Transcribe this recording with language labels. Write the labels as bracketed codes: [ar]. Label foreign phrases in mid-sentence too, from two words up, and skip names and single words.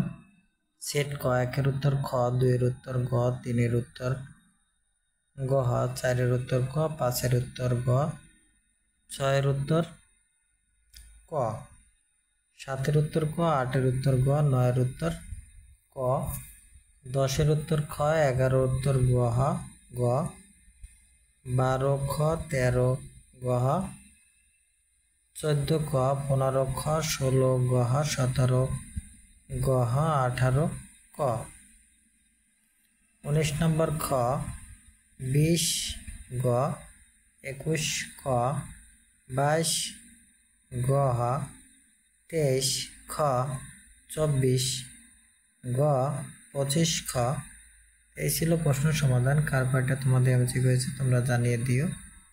[bn] সেট ক, 1-এর উত্তর খ, 2-এর উত্তর গ, 3-এর উত্তর গ, 4-এর উত্তর ক, 5-এর উত্তর গ, 6-এর উত্তর ক, 7-এর উত্তর ক, 8-এর উত্তর গ, 9-এর উত্তর ক, 10-এর উত্তর খ, 11-এর উত্তর গ, 12 খ, 13 গ, 14 খ, 15 খ, 16 গ, 17 গ, 18 ক। 19 নম্বর খ, 20 গ, 21 খ, 22 গ, 23 খ, 24 গ, 25 খ। এই ছিল প্রশ্ন সমাধান। কার কয়টা তোমাদের এমসিকিউ হয়েছে তোমরা জানিয়ে দিও।